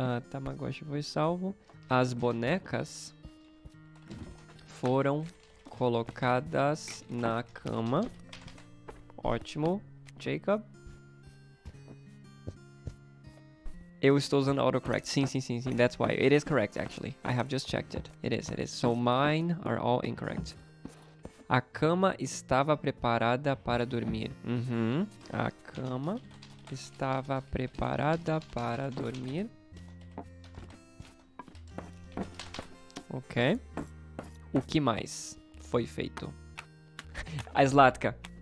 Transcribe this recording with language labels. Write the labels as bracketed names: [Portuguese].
[Portuguese] Tamagotchi foi salvo. As bonecas foram colocadas na cama. Ótimo, Jacob. Eu estou usando autocorrect. Sim. [English] That's why. It is correct, actually. I have just checked it. It is. So mine are all incorrect. [Portuguese] A cama estava preparada para dormir. A cama estava preparada para dormir. Ok. O que mais foi feito? A Zlatka.